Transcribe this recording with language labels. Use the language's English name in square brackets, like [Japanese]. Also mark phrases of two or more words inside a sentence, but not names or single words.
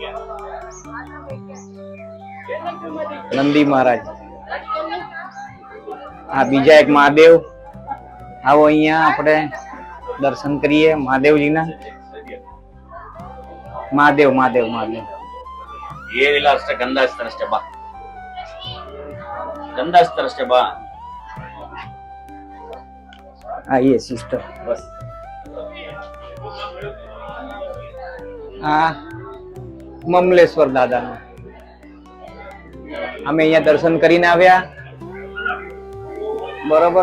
[Gujarati] નંદી મહારાજ. આ બીજા એક મહાદેવ. આવો અહીંયા આપણે દર્શન કરીએ મહાદેવજીના. મહાદેવ મહાદેવ મહાદેવ. [Kannada] ಏನಿಲ್ಲ ಅಷ್ಟೇ, ಗಂಧ ಹಚ್ತಾರೆ ಅಷ್ಟೇ ಬಾ. ಗಂಧ ಹಚ್ತಾರೆ ಅಷ್ಟೇ ಬಾ. [Hindi] आइए सिस्टर. [Gujarati] બસ આ મમલેશ્વર દાદાનું અમે અહીંયા દર્શન કરીને આવ્યા બરોબર.